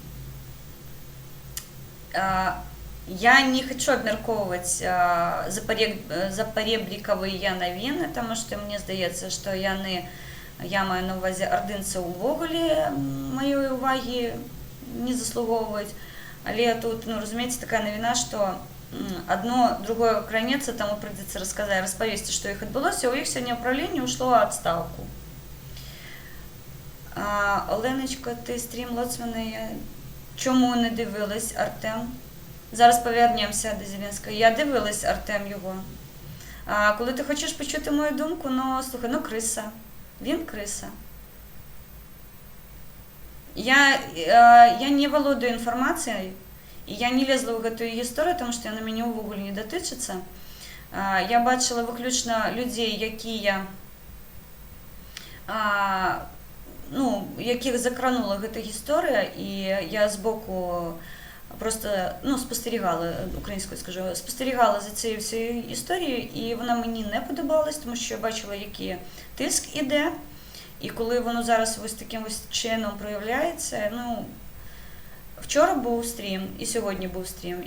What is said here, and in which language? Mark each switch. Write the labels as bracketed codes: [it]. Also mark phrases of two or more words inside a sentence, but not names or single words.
[be] Я не хочу абмяркоўваць запареблікавыя навіны, таму што мне здаецца, што я маю на ўвазе ардынцаў увогуле маёй увагі не заслугоўваюць. Але тут, ну, разумееце, такая навіна, што одно другое кранецца, таму прыйдзецца распавесці, што іх адбылося. У іх сёння ўправленне ўшло ў адстаўку. [uk] Оленочка, ти стрім Лоцмана, чому не дивилась, Артем? Зараз повернемося до Зеленського. Я дивилась, Артем, його. Коли ти хочеш почути мою думку, ну, слухай, ну, криса. Він криса. Я не володаю інформацією, і я не лезла в гэтую історію, тому що вона мене увогуле не дотичиться. Я бачила виключно людей, якія, ну, яких [be] закранула гэта гісторыя, [uk] і я збоку просто, ну, спостерігала, українською скажу, спостерігала за цією всією історією, і вона мені не подобалась, тому що я бачила, який тиск іде, і коли воно зараз ось таким ось чином проявляється, ну, вчора був стрім, і сьогодні був стрім.